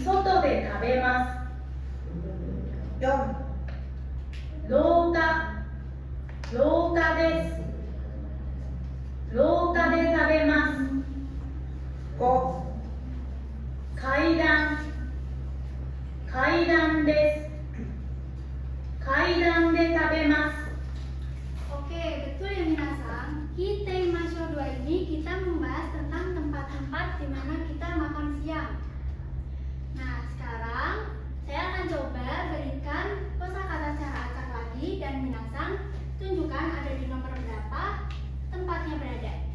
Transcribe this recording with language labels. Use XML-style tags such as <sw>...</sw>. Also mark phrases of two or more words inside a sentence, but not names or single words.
<ja>外で食べます。4、廊下、廊下です。廊下で食べます。5、階段、階段です。階段で食べます。</ja> <id>Oke, betul ya minasan. Kita Masyo 2 ini kita membahas tentang tempat-tempat di mana kita makan siang. Nah, sekarang saya akan coba berikan kosakata secara acak lagi dan minasan tunjukkan ada di nomor berapa tempatnya berada.</id>